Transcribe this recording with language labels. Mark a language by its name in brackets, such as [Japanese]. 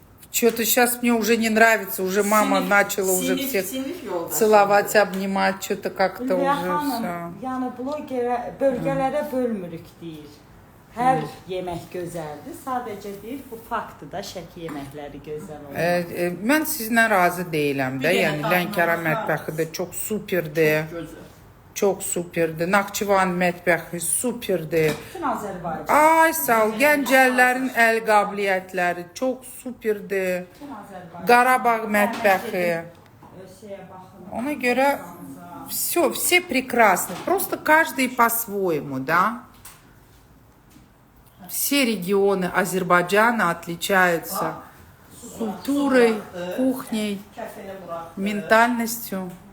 [Russian] Что-то сейчас мне уже не нравится. Уже мама начала уже всех целовать, обнимать. Что-то как-то [Azerbaijani] Hülya [Russian] уже [Azerbaijani] xanım, [Russian] все. [Azerbaijani] yəni bölgələrə bölmürük deyir. Hər yemək gözəldir. Sadəcə deyir, bu faktdır da Şəki yeməkləri gözəl olur. Mən sizinlə razı deyiləm də. Yəni Lənkəran mətbəxi də çox superdir. Çok superdir. Naxçıvan mətbəxi superdir. Bütün Azərbaycan. Ay sağ ol. Gəncələrin əl qabiliyyətləri çox superdir. Bütün Azərbaycan. Qarabağ mətbəxi. Şeyə baxın. Ona görə [Russian] все прекрасно. Просто каждый по-своему, да? Все регионы Азербайджана отличаются культурой, кухней, ментальностью.